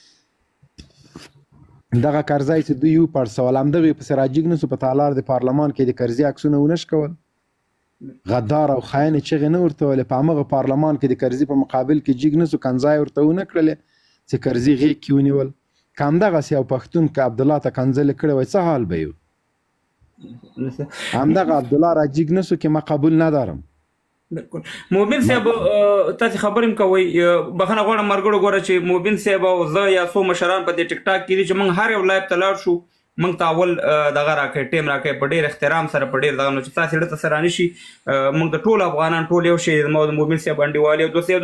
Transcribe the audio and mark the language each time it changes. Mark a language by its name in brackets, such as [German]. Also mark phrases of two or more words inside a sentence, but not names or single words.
[Pashto] دغه کرزی چې دوی وپړسول همدغه یې پسې راجګ نه سو په تالار د پارلمان کې د کرزي عکسونه ونه شکول غدار او خاين چغې نه ورته ویلې په همغه پارلمان کې د کرزي په مقابل کې جګ نه سو کنځای ورته ونه کړلې چې کرزي غېږ کې ونیول که همدغسې یو پښتون که عبدالله ته کنځلې کړې وای څه حال به یو همدغه عبدالله را جګ نه سو که [Persian] ما قبول ندارم [Pashto] موبین صاحب تاسې خبرې هم کوئ بخښنه غواړم ملګرو ګوره چې موبین صاحب او زه یا څو مشران په دې ټیک ټاک کې دي چې موږ هر یو لایف ته لاړ شو موږ ته اول دغه راکړی ټیم راکړی په ډېر احترام سره په ډېر دغه نو چې تاسې زړه ته څه رانشي موږ د ټول افغانان ټول یو شی زما د موبین صاحب انډیوالي او دوستي